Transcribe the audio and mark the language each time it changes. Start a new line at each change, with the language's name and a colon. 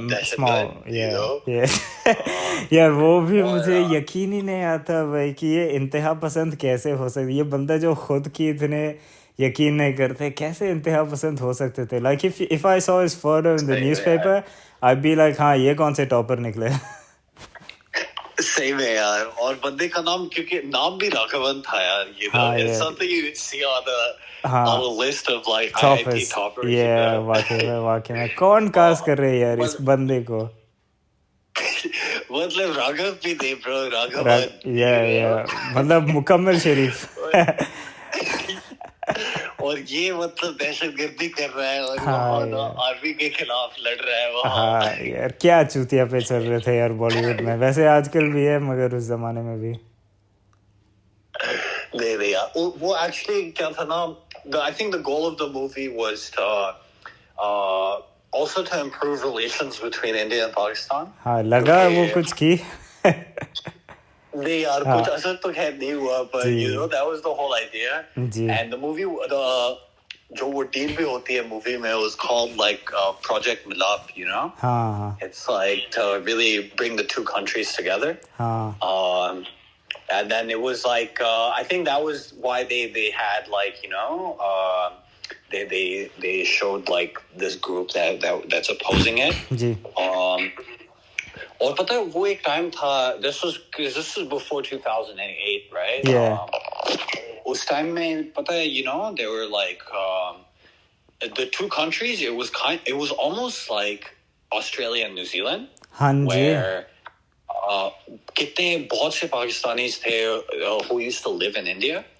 Hindi: small यार वो भी मुझे यकीन ही नहीं आता भाई कि ये इंतहा पसंद कैसे हो सकती ये बंदा जो खुद की इतने यकीन नहीं करते कैसे इंतहा पसंद हो सकते थे
English: like if I saw his photo in the newspaper I'd be like
Hindi: हाँ ये कौन से टॉपर निकले सही में यार और बंदे का नाम क्योंकि नाम भी राघवन था यार
English: you know it's something you would see on a list of like IIT toppers
Hindi: वाकई में कौन कास्ट कर रहे हैं यार इस बंदे को मतलब राघव भी थे ब्रो राघवन मतलब मुकम्मल शरीफ और ये मतलब दहशतगर्दी कर रहा है और वहाँ आर्मी के खिलाफ लड़ रहा है वहाँ। हाँ यार क्या चूतिया पे चल रहे थे यार बॉलीवुड में, वैसे आजकल भी है मगर उस जमाने में भी नहीं यार वो एक्चुअली क्या था ना,
English: I think the goal of the movie was to also to improve relations between India and Pakistan.
Hindi: हाँ लगा वो कुछ की नहीं यार कुछ असर तो खैर नहीं हुआ,
English: but you know that was the whole idea. And the movie
Hindi: जो वो डील भी होती है मूवी में
English: was called like Project Milap, you know.
Hindi: हाँ
English: It's like to really bring the two countries together.
Hindi: हाँ
English: and then it was like I think that was why they had like you know they showed like this group that's opposing it.
Hindi: जी और पता है वो एक time था,
English: this was before 2008, right? Yeah.
Hindi: उस time में पता है
English: you know they were like the two countries, it was almost like Australia and New Zealand.
Hindi: हाँ जी where कितने बहुत से पाकिस्तानीज थे
English: who used to live in India.